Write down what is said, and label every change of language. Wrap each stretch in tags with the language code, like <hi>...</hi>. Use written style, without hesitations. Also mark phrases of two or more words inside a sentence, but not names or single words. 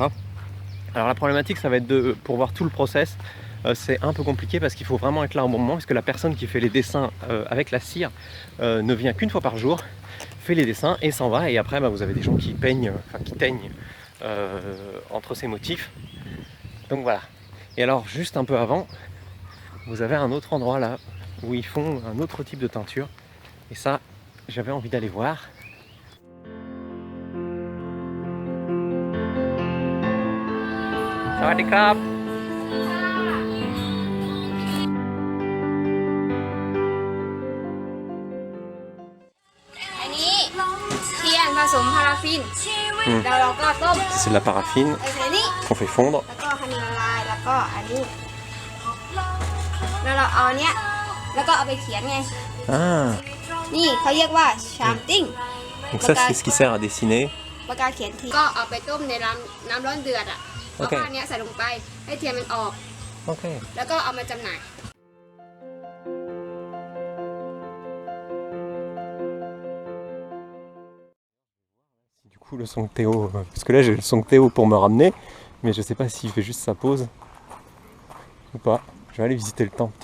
<fr>Alors la problématique, ça va être pour voir tout le process, c'est un peu compliqué parce qu'il faut vraiment être là au bon moment, parce que la personne qui fait les dessins avec la cire ne vient qu'une fois par jour, fait les dessins et s'en va, et après vous avez des gens qui peignent, qui teignent entre ces motifs. Donc voilà. Et alors, juste un peu avant, vous avez un autre endroit là où ils font un autre type de teinture et ça j'avais envie d'aller voir.</fr> <th>สวัสดีครับ. อันนี้เทียนผสมพาราฟินแล้วเราก็ต้ม</th> <fr>C'est de la paraffine</fr> <th>ใส่นี้</th> <fr>qu'on fait fondre.</fr> <th>แล้วก็ฮันนี่ละลายแล้วก็อันนี้แล้วเราเอาเนี้ยแล้วก็เอาไปเขียนไง Ah. นี่เขาเรียกว่าชามติ้ง</th> <fr>Donc ça c'est ce qui sert à dessiner.</fr> <th>ปากกาเขียนทีก็เอาไปต้มในน้ำร้อนเดือดอ่ะแล้วก็อันเนี้ยใส่ลงไปให้เทียนมันออก Ok. แล้วก็เอามาจำหน่าย</th> <fr>Du coup le son de Théo, parce que là j'ai le son de Théo pour me ramener, mais je sais pas s'il fait juste sa pause ou pas. Je vais aller visiter le temple.</fr>